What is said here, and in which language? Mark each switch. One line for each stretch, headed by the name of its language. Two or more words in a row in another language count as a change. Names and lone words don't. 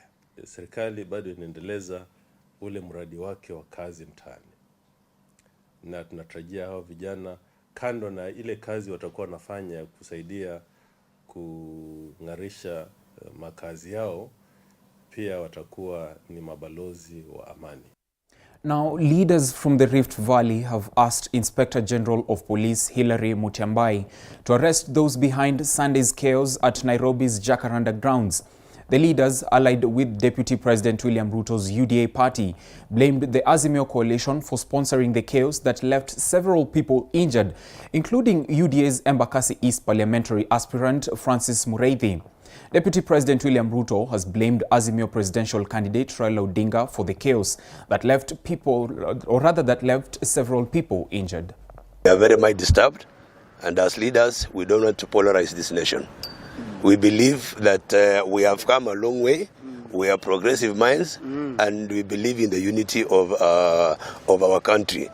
Swahili: Serikali bado inaendeleza ule mradi wake wa kazi mtaani, na tunatarajia hao vijana, kando na ile kazi watakuwa wanafanya kusaidia kung'arisha makazi yao, pia watakuwa ni mabalozi wa amani.
English: Now, leaders from the Rift Valley have asked Inspector General of Police Hilary Mutyambai to arrest those behind Sunday's chaos at Nairobi's Jacaranda grounds. The leaders, allied with Deputy President William Ruto's UDA party, blamed the Azimio coalition for sponsoring the chaos that left several people injured, including UDA's Embakasi East parliamentary aspirant Francis Mureithi. Deputy President William Ruto has blamed Azimio presidential candidate Raila Odinga for the chaos that left several people injured. We are very much disturbed, and as leaders, we don't want to polarize this nation. We believe that we have come a long way. We are progressive minds, and we believe in the unity of our country.